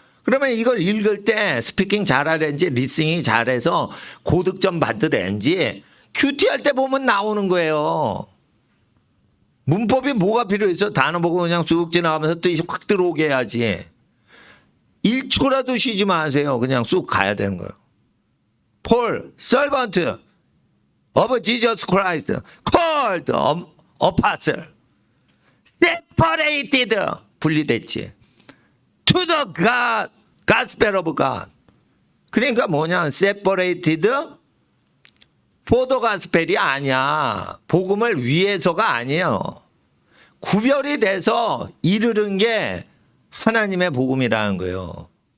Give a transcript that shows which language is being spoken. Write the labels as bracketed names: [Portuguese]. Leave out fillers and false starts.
[Korean] 그러면 이걸 읽을 때 스피킹 잘하는지 리스닝이 잘해서 고득점 받으는지 큐티 할 때 보면 나오는 거예요. 문법이 뭐가 필요해서 단어 보고 그냥 쑥 지나가면서 뜻이 확 들어오게 해야지. 1초라도 쉬지 마세요. 그냥 쑥 가야 되는 거예요. [English] Paul, servant of Jesus Christ, called apostle, separated, [Korean] 분리됐지. [English] To the God, gospel of God. [Korean] 그러니까 뭐냐, [English] separated for the gospel [Korean] 이 아니야. 복음을 위해서가 아니에요. 구별이 돼서 이르는 게 하나님의 복음이라는 거예요.